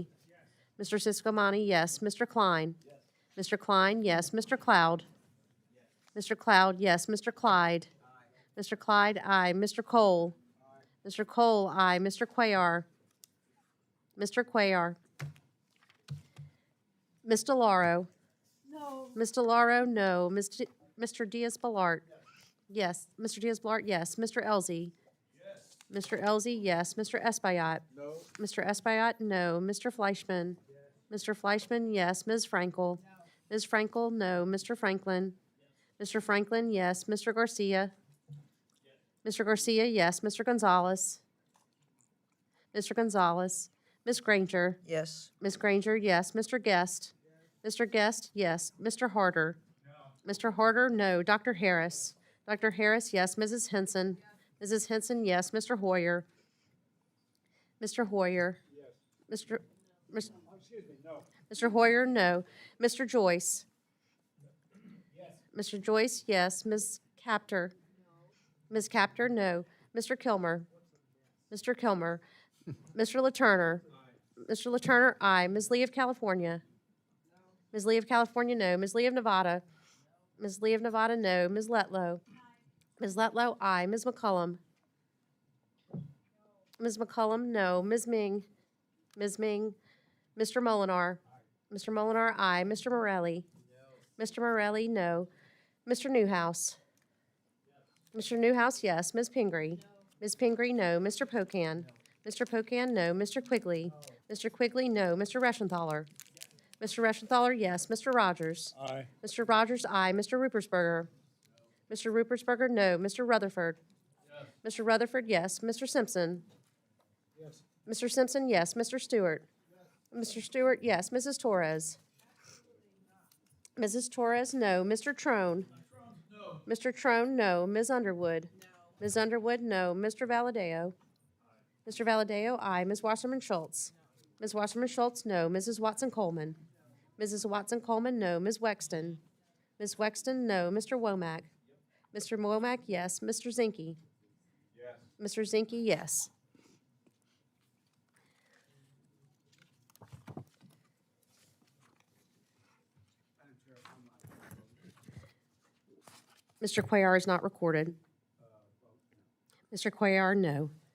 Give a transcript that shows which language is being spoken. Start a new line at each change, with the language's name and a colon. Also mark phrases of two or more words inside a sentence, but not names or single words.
English: Mr. Siscomani, yes. Mr. Klein. Mr. Klein, yes. Mr. Cloud. Mr. Cloud, yes. Mr. Clyde. Mr. Clyde, aye. Mr. Cole. Mr. Cole, aye. Mr. Cuellar. Mr. Cuellar. Ms. DeLauro. No. Ms. DeLauro, no. Mr. Diaz-Balart. Yes. Mr. Diaz-Balart, yes. Mr. Elzey. Yes. Mr. Elzey, yes. Mr. Espaillat. No. Mr. Espaillat, no. Mr. Fleischman. Yes. Mr. Fleischman, yes. Ms. Frankel. No. Ms. Frankel, no. Mr. Franklin. Yes. Mr. Franklin, yes. Mr. Garcia. Yes. Mr. Garcia, yes. Mr. Gonzalez. Mr. Gonzalez. Ms. Granger. Yes. Ms. Granger, yes. Mr. Guest. Yes. Mr. Guest, yes. Mr. Harder. No. Mr. Harder, no. Dr. Harris. Dr. Harris, yes. Mrs. Henson. Yes. Mrs. Henson, yes. Mr. Hoyer. Mr. Hoyer. Yes. Mr. Hoyer, no. Mr. Joyce. Yes. Mr. Joyce, yes. Ms. Capter. No. Ms. Capter, no. Mr. Kilmer. Mr. Kilmer. Mr. LaTurner. Aye. Mr. LaTurner, aye. Ms. Lee of California. No. Ms. Lee of California, no. Ms. Lee of Nevada. No. Ms. Lee of Nevada, no. Ms. Letlow. Aye. Ms. Letlow, aye. Ms. McCullum. No. Ms. McCullum, no. Ms. Ming. Ms. Ming, Mr. Molinar. Mr. Molinar, aye. Mr. Morelli. Mr. Morelli, no. Mr. Newhouse. Mr. Newhouse, yes. Ms. Pingree. Ms. Pingree, no. Mr. Pocan. Mr. Pocan, no. Mr. Quigley. Mr. Quigley, no. Mr. Reschenthaler. Mr. Reschenthaler, yes. Mr. Rogers. Aye. Mr. Rogers, aye. Mr. Rupersberger. Mr. Rupersberger, no. Mr. Rutherford. Mr. Rutherford, yes. Mr. Simpson. Mr. Simpson, yes. Mr. Stewart. Mr. Stewart, yes. Mrs. Torres. Mrs. Torres, no. Mr. Trone. Mr. Trone, no. Ms. Underwood. Ms. Underwood, no. Mr. Valadeo. Mr. Valadeo, aye. Ms. Wasserman Schultz. Ms. Wasserman Schultz, no. Mrs. Watson Coleman. Mrs. Watson Coleman, no. Ms. Wexton. Ms. Wexton, no. Mr. Womack. Mr. Womack, yes. Mr. Zinke. Mr. Zinke, yes. Mr. Cuellar is not recorded. Mr. Cuellar, no.